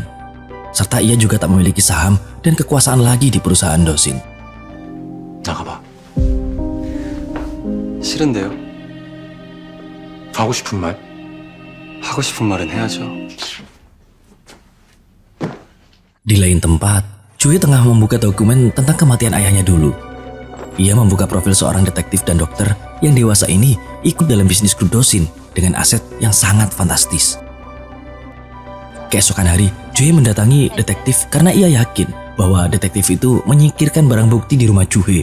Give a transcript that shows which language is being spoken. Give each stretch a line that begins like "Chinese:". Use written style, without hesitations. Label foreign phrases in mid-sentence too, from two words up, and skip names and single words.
Indonesian: Serta ia juga tak memiliki saham dan kekuasaan lagi di perusahaan Dosin.
Korean: 나가봐. 싫은데요? 하고 싶은 말? 하고 싶은 말은 해야죠.
Indonesian: Di lain tempat, Choi tengah membuka dokumen tentang kematian ayahnya dulu. Ia membuka profil seorang detektif dan dokter yang dewasa ini ikut dalam bisnis grup Dosin dengan aset yang sangat fantastis. Keesokan hari, Choi mendatangi detektif karena ia yakin bahwa detektif itu menyingkirkan barang bukti di rumah Juhe.